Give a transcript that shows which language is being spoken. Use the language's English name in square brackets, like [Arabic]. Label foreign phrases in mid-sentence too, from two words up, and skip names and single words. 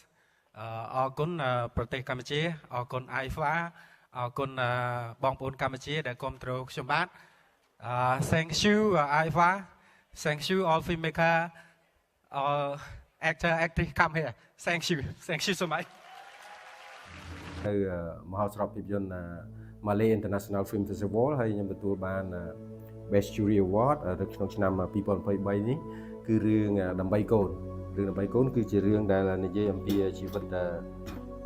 [Khmer] អរគុណប្រទេសកម្ពុជាអរគុណ IFA អរគុณបងប្អូនកម្ពុជាដែលគាំទ្រខ្ញុំបាទ [English] Thank you IFA. Thank you all filmmaker, all actor, actress come here. Thank you so much. [Khmer] ទៅមហោស្រពភាពយន្ត Malay International Film Festival ហើយខ្ញុំទទួលបាន Best Jury Award នៅក្នុងឆ្នាំ2023នេះគឺរឿងដើម្បីកូនរឿងដើម្បីកូនគឺជារឿងដែលនិយាយអំពីជីវិតឪ